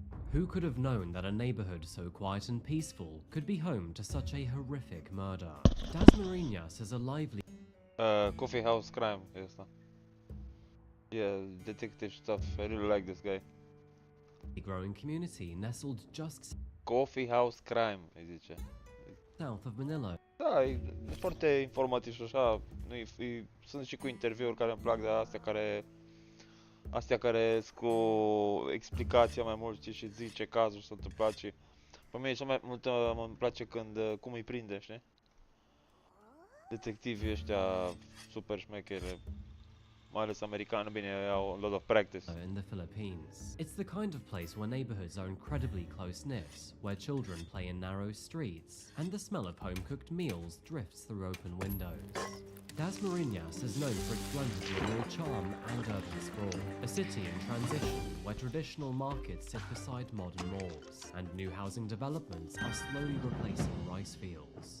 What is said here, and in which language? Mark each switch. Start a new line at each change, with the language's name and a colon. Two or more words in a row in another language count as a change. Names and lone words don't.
English: Who could have known that a neighborhood so quiet and peaceful could be home to such a horrific murder? Dasmariñas is a lively
Romanian: Coffee House Crime e ăsta.
English: Yeah, detective stuff. I really like this guy. growing community nestled just
Romanian: Coffee House Crime, îi zice.
English: south of Manila.
Romanian: Da, e foarte informativ și așa. Sunt și cu interviuri care îmi plac de astea care sunt cu explicația mai mult, știi, și zic ce cazuri s-au întâmplat și pe mine cel mai mult îmi place când cum îi prinde, știi? Detectivii ăștia super șmecheri, mai ales americani, bine, au
English: a lot of practice. In the Philippines. It's the kind of place where neighborhoods are incredibly close-knit, where children play in narrow streets, and the smell of home-cooked meals drifts through open windows. Dasmariñas is known for its blend of rural charm and urban sprawl, a city in transition where traditional markets sit beside modern malls, and new housing developments are slowly replacing rice fields.